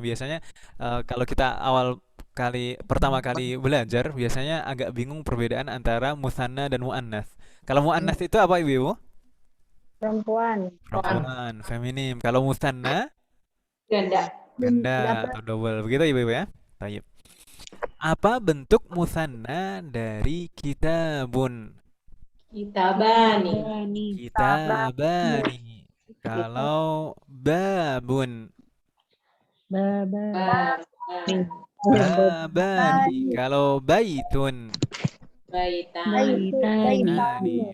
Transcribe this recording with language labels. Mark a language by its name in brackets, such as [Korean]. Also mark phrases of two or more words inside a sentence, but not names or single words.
[Indonesian] Biasanya kalau kita pertama kali belajar biasanya agak bingung perbedaan antara musanna dan muannats. Kalau muannats itu apa Ibu? perempuan. Perempuan, feminim. Kalau musanna Ganda. ganda atau double. Begitu Ibu ya? Baik. Apa bentuk musanna dari kitabun? Kitabani. Kitabani. Kalau babun? Babani. Kalau baitun? Baitani.